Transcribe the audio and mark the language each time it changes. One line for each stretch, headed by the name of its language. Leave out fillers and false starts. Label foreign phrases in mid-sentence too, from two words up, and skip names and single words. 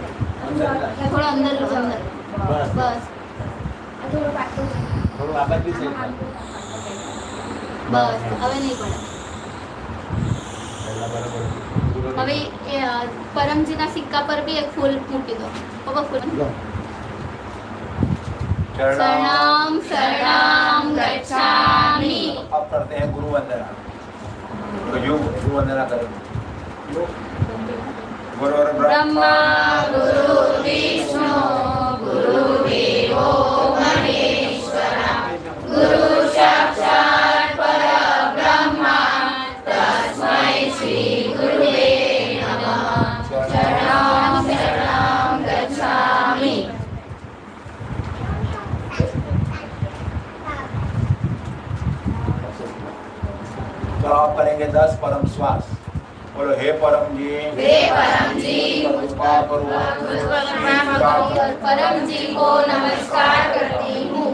Gujarati: થોડો અંદર લો અંદર બસ બસ થોડું આ બાજુ છે બસ હવે નહીં પડે પહેલા બરાબર હવે એ પરમજીના સિક્કા પર બી એક ફૂલ મૂકી દો પપ્પા ફૂલ
Sanskrit: शरणं शरणं गच्छामि
Hindi: अब करते हैं गुरु वंदना तो योग गुरु वंदना करें गुरु
Sanskrit: ब्रह्मा गुरुर्विष्णु गुरुदेवो महेश्वरः गुरु साक्षात् परब्रह्म तस्मै श्री गुरुवे नमः शरणं शरणं गच्छामि
Hindi: तो आप करेंगे 10 परम श्वास बोलो हे परम जी कृपा करो परम जी को नमस्कार करती हूँ